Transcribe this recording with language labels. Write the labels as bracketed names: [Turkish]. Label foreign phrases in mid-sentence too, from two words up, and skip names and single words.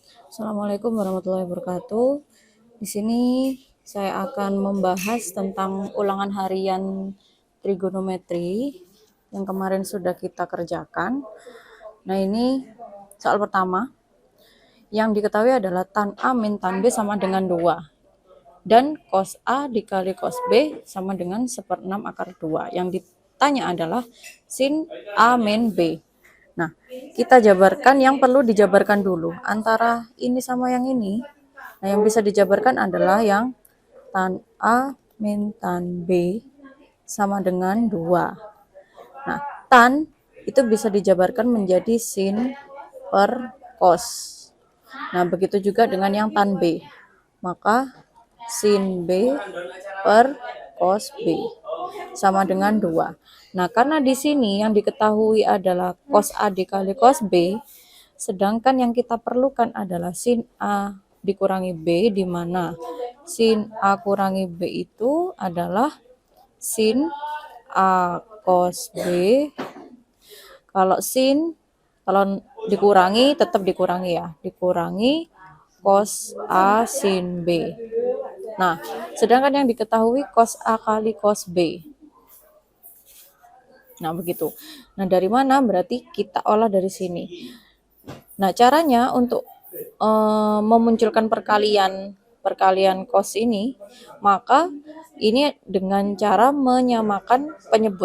[Arabic] السلام عليكم ورحمة الله وبركاته. [Indonesian] Di sini saya akan membahas tentang ulangan harian trigonometri yang kemarin sudah kita kerjakan. Nah, ini soal pertama. Yang diketahui adalah tan A min tan B sama dengan 2. Dan cos A dikali cos B sama dengan 1/6 akar 2. Yang ditanya adalah sin A min B. Nah, kita jabarkan yang perlu dijabarkan dulu antara ini sama yang ini. Nah, yang bisa dijabarkan adalah yang tan A min tan B sama dengan 2. Nah, tan itu bisa dijabarkan menjadi sin per cos. Nah, begitu juga dengan yang tan B. Maka sin B per cos B sama dengan 2. Nah, karena di sini yang diketahui adalah cos A dikali cos B, sedangkan yang kita perlukan adalah sin A dikurangi B, di mana sin A kurangi B itu adalah sin A cos B. Kalau dikurangi tetap dikurangi ya, dikurangi cos A sin B. Nah, sedangkan yang diketahui cos A kali cos B. Nah, begitu. Nah, dari mana? Berarti kita olah dari sini. Nah, caranya untuk memunculkan perkalian cos ini, maka ini dengan cara menyamakan penyebut.